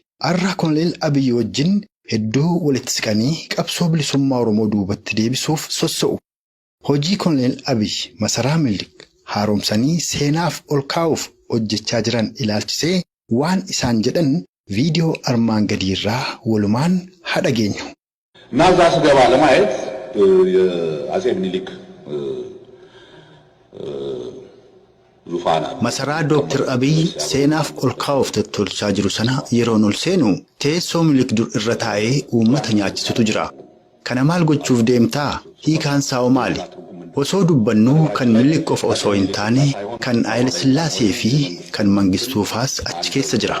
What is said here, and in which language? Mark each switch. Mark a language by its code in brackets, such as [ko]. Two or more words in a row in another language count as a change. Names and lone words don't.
[om] Arra Koloneel Abiyyi wajjin hedduu walitti siqanii qabsoo bilisummaa Oromoo duubatti deebisuuf sossa'u. Hojii Koloneel Abiyyi masaraa Minilik haaromsanii seenaaf ol kaa'uuf hojjechaa jiran ilaalchisee waan isaan jedhan viidiyoo armaan gadii irraa walumaan haa dhageenyu. [am] ናዛ ስገባ ለማየት የአጼ ምኒልክ ዙፋን [om] masaraa Dr. Abiyyi seenaaf ol kaa'uuf tottolchaa jiru sana yeroon ol seenu teessoo Minilik dur irra taa'ee uummata nyaachisutu jira. Kana maal gochuuf deemtaa? Hiikaan isaa maali? Osoo dubbannuu kan Minilik qofa osoo hin taane kan Haayile Sillaasee fi kan Mangistuufaas achi keessa jira.